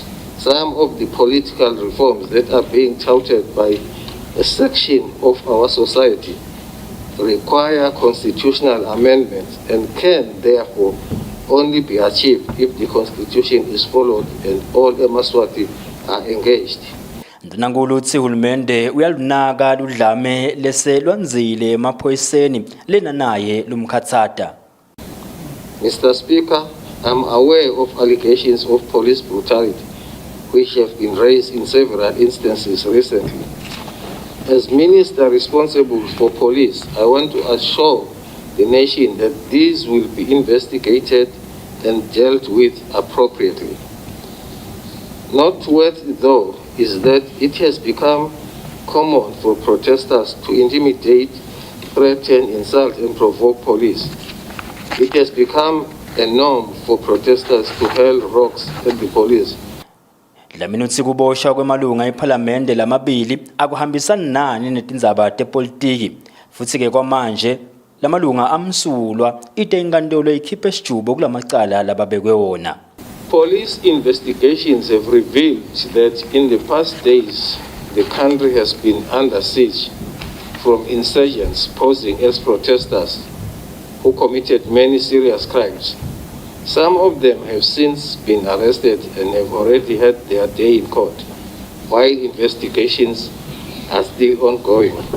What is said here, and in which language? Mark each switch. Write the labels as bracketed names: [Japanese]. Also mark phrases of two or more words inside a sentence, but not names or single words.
[English] Some of the political reforms that are being touted by a section of our society require constitutional amendments and can therefore only be achieved if the Constitution is followed and all Eswatini are engaged. [Swati] Ndvunankulu utsi uhulumende uyalunaka ludlame lese lwanzile emaphoyiseni lena naye lumkhatsata. [English] Mr. Speaker, I'm aware of allegations of police brutality which have been raised in several instances recently. As minister responsible for police, I want to assure the nation that these will be investigated and dealt with appropriately. Noteworthy though is that it has become common for protesters to intimidate, threaten, insult and provoke police. It has become a norm for protesters to hurl rocks at the police. [Swati] Dlamini utsi kuboshwa kwemalunga eParliament lamabili akuhambisani nani netindzaba tepolitiki futhi ke kwamanje lamalunga amsulwa ite inkantolo ikhiphe sijubo kulamacala lababekwe wona. [English] Police investigations have revealed that in the past days, the country has been under siege from insurgents posing as protesters who committed many serious crimes. Some of them have since been arrested and have already had their day in court, while investigations are still ongoing.